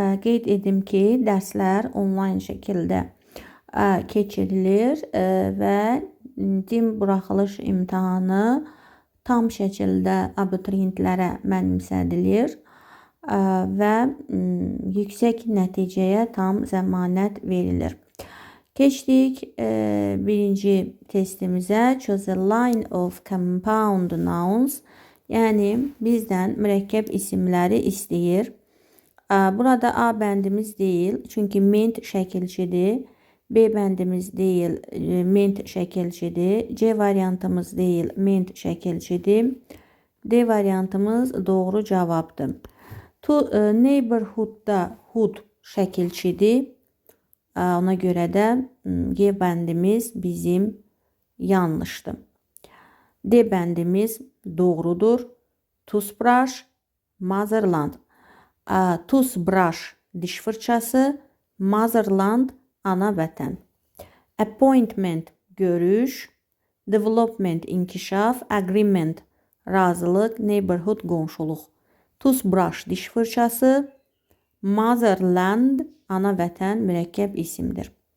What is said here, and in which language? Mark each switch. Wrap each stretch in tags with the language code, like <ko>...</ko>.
<az>Qeyd edim ki, dərslər onlayn şəkildə keçirilir və din buraxılış imtahanı tam şəkildə abituriyentlərə mənimsədilir və yüksək nəticəyə tam zəmanət verilir. Keçdik birinci testimizə.</az> <en>Choose a line of compound nouns.</en> <az>Yəni bizdən mürəkkəb isimləri istəyir. Burada A bəndimiz deyil, çünki ment şəkilçidir. B bəndimiz deyil, ment şəkilçidir. C variantımız deyil, ment şəkilçidir. D variantımız doğru cavabdır. Neighborhood'da hood şəkilçidir. Ona görə də G bəndimiz bizim yanlışdır. D bəndimiz doğrudur.</az> <en>Toothbrush, motherland.</en> <az>Toothbrush diş fırçası, motherland ana vətən. Appointment görüş, development inkişaf, agreement razılıq, neighborhood qonşuluq. Toothbrush diş fırçası, motherland ana vətən mürəkkəb isimdir.</az>